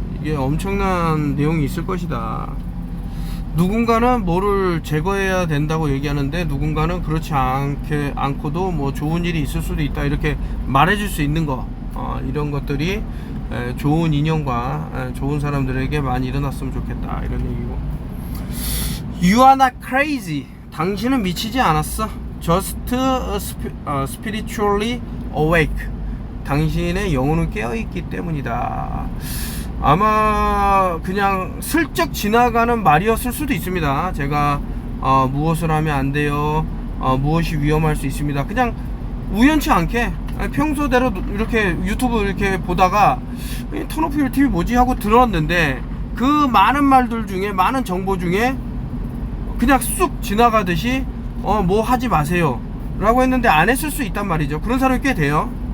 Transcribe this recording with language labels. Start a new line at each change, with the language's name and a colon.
Korean: 이게 엄청난 내용이 있을 것이다. 누군가는 뭐를 제거해야 된다고 얘기하는데, 누군가는 그렇지 않고도 뭐 좋은 일이 있을 수도 있다, 이렇게 말해줄 수 있는 거, 이런 것들이 좋은 인연과 좋은 사람들에게 많이 일어났으면 좋겠다, 이런 얘기고.
English: You are not crazy.
Korean: 당신은 미치지 않았어.
English: Just spiritually awake.
Korean: 당신의 영혼은 깨어있기 때문이다. 아마 그냥 슬쩍 지나가는 말이었을 수도 있습니다. 제가 무엇을 하면 안 돼요, 무엇이 위험할 수 있습니다, 그냥 우연치 않게 평소대로 이렇게 유튜브 이렇게 보다가 턴오프 TV 뭐지 하고 들었는데, 그 많은 말들 중에, 많은 정보 중에 그냥 쑥 지나가듯이 뭐 하지 마세요 라고 했는데 안 했을 수 있단 말이죠. 그런 사람이 꽤 돼요.